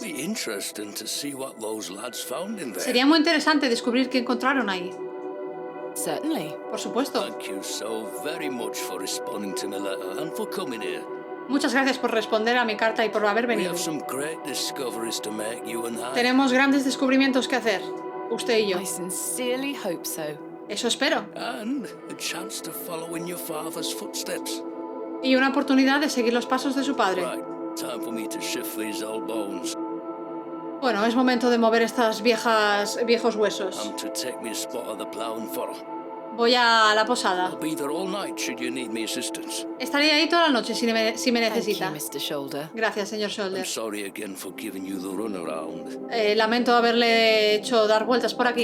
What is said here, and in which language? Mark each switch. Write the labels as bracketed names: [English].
[English] be interesting to see what those lads found in there. [Spanish] Sería muy interesante descubrir qué encontraron ahí. [English] Certainly. [Spanish] Por supuesto. [English] Thank you so very much for responding to my letter and for coming here. [Spanish] Muchas gracias por responder a mi carta y por haber [English] We [Spanish] venido. [English] have some great discoveries to make, you and I. [Spanish] Tenemos grandes descubrimientos que hacer, usted y yo. [English] I sincerely hope so. [Spanish] Eso espero. [English] And a chance to follow in your father's footsteps. [Spanish] Y una oportunidad de seguir los pasos de su padre. [English] Right, time for me to shift these old bones. [Spanish] Bueno, es momento de mover estas viejos huesos. [English] I'm to take me a spot of the plough and furrow. [Spanish] Voy a la posada. [English] I'll be there all night should you need my assistance. [Spanish] Estaré ahí toda la noche si me [English] Thank [Spanish] necesita. [English] you, Mr. Shoulder. [Spanish] Gracias, señor [English] I'm [Spanish] Shoulder. [English] sorry again for giving you the runaround. [Spanish] Lamento haberle hecho dar vueltas por aquí.